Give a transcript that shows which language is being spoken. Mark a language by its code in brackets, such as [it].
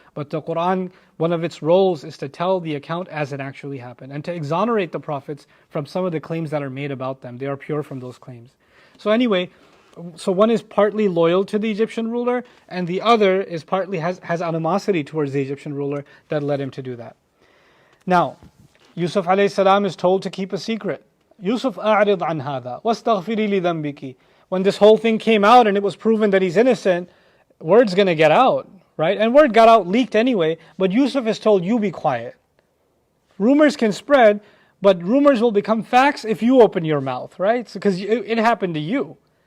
[en] But the Quran, one of its roles is to tell the account as it actually happened, and to exonerate the prophets from some of the claims that are made about them. They are pure from those claims. So anyway, one is partly loyal to the Egyptian ruler, and the other is partly has animosity towards the Egyptian ruler that led him to do that. Now, Yusuf alayhi salam is told to keep a secret. [ar] Yusuf, أعرض عن هذا واستغفري لذنبك. [en] When this whole thing came out and it was proven that he's innocent, word's going to get out, right? And word got out, leaked anyway, but Yusuf is told, you be quiet. Rumors can spread, But rumors will become facts if you open your mouth, right? Because it happened to you.